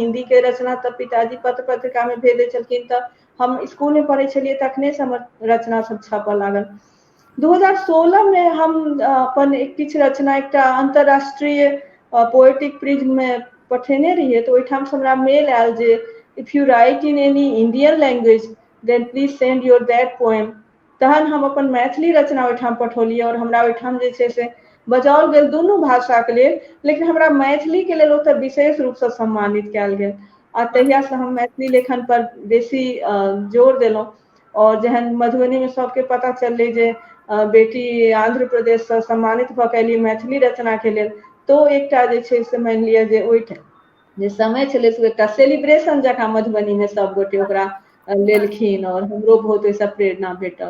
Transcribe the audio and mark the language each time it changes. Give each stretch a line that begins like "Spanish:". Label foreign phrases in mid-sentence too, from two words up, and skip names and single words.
Maithili: हिंदी के रचना तऽ पिताजी पत्र पत्रिका में भेजै छलखिन, तऽ हम स्कूल में पढ़ै छलियै तखने से हमर रचना सब छपऽ लागल। 2016 में हम अपन किछु रचना एकटा अंतरराष्ट्रीय पोएटिक प्रिज्म में पठेने रहियै, तऽ ओहिठाम से हमरा मेल आयल जे
English: If you write in any Indian language then please send your that poem.
Maithili: तहन हम अपन मैथिली रचना ओहिठाम पठौलियै, और हमरा ओहिठाम जे छै से बजाओल गेल दुनू भाषाके लेल, लेकिन हमरा मैथिलीके लेल ओतऽ विशेष रूपसँ सम्मानित कयल गेल। आ तहियासँ हम मैथिली लेखन पर बेसी जोर देलहुँ। और जहन मधुबनी में सबके पता चललै जे बेटी आंध्र प्रदेश से सम्मानित भऽ कऽ एली मैथिली रचना के लेल, तो एकटा जे छै से मानि लिअ जे ओहिठाम जे समय छलै से एकटा सेलिब्रेशन जकाँ मधुबनी में सब गोटे ओकरा लेलखिन, और हमरो बहुत ओहिसँ प्रेरणा भेटल।